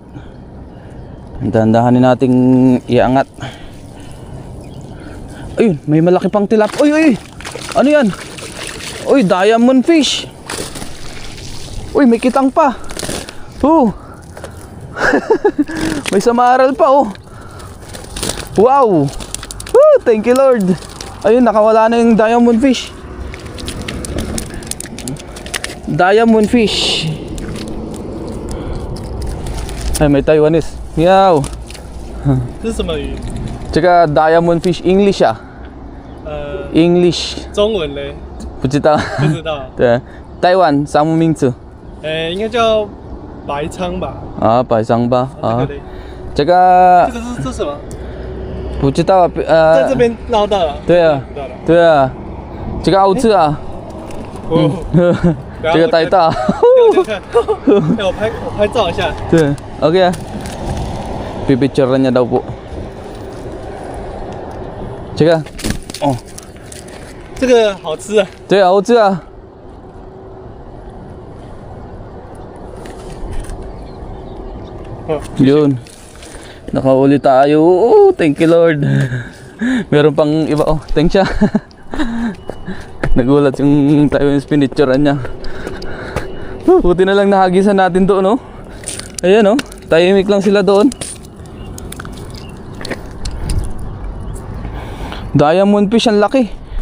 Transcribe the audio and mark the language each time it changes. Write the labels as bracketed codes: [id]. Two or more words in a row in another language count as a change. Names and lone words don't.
[tl] Dahan-dahanin nating iangat. Ayun, may malaki pang tilap. Uy. Ano yan? Uy, [en] diamond fish. [tl] Uy, may kitang pa. Oh. May samaral pa, oh. Wow. [en] Woo, thank you, Lord. [tl] Ayun, nakawala na yung [en] diamond fish. Diamond fish. [tl] Ay, may Taiwanese. Meow. [zh] 这是什么鱼？ [tl] Tsaka [en] diamond fish English [tl] ah. English [zh] 中文嘞？不知道。不知道。对，台湾什么名字？应该叫白鲳吧？啊，白鲳吧。啊，这个嘞？这个这是什么？不知道啊。在这边捞到了。对啊，捞到了。对啊，这个好吃啊。哦，这个太大。我看，我拍照一下。对，OK 啊。 [tl] Pipicture niya daw po. Tsaka, oh. [zh] 这个好吃啊。对，好吃啊。 [tl] Yun. Nakauli tayo. [en] Oh, thank you, Lord. [tl] Meron pang iba. Oh, thanks siya. Nagulat yung tayo yung pinicturean niya. Buti na lang nahagisan natin doon, oh. Ayan, oh. Tahimik lang sila doon. [en] Diamond fish, [tl] ang laki.